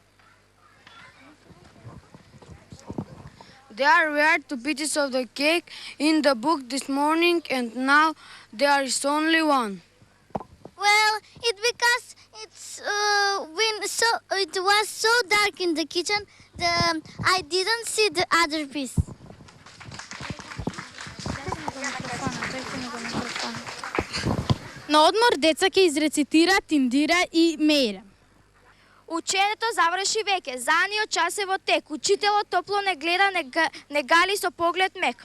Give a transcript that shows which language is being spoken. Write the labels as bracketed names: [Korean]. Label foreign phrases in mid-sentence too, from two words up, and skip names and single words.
[English] There were 2 pieces of the cake in the book this morning, and now there is only one. Well, it because it was so dark in the kitchen, I didn't see the other piece. [Macedonian] На одмор деца ќе изрецитираат Индира и Меира. Учењето заврши веќе, заниот час е во тек, учителот топло не гледа, не гали со поглед мек.